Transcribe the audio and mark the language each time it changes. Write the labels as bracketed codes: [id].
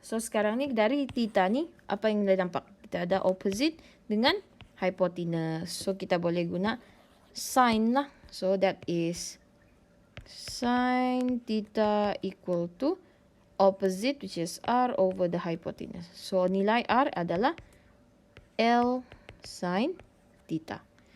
[ms] So sekarang ni dari theta ni, apa yang kita nampak? Kita ada opposite dengan hypotenuse. So kita boleh guna sin lah. [en] So that is sin theta equal to opposite, which is R over the hypotenuse. [ms] So nilai R adalah L sin theta.